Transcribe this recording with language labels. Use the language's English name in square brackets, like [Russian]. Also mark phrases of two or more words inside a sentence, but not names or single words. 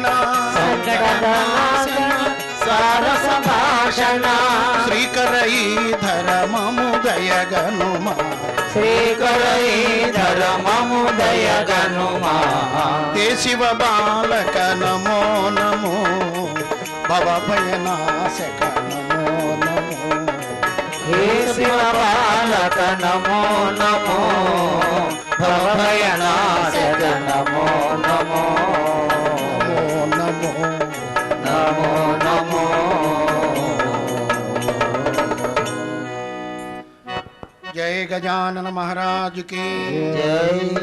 [Telugu] సంకటనాశన సారస భాషణ శ్రీకరైధర మము దయగనుమా శ్రీకరైధర మము దయగనుమా హే శివ బాలక నమో నమో భవ భయనాశక నమో నమో హే శివ బాలక నమో నమో భవభయనాశక నమో నమో నమో నమో నమో. [Hindi] जय गजानन महाराज की జై.